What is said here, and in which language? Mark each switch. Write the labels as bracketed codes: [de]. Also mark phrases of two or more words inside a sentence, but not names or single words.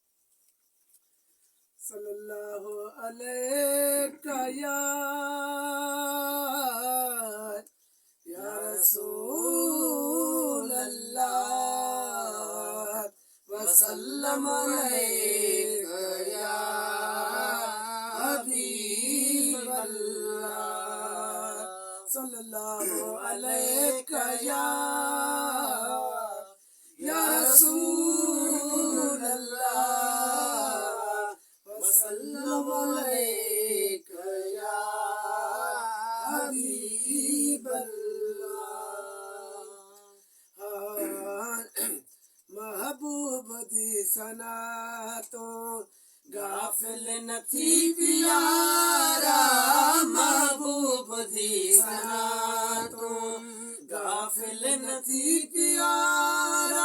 [ar] صلى الله عليه يا رسول الله وسلم عليك يا حبيب الله. صلى الله عليك يا رسول الله وسلم عليك يا حبيب الله. [pa] محبوب دی ثنا تو غافل نہ تھی پیارا، محبوب دی ثنا تو غافل نہ تھی پیارا.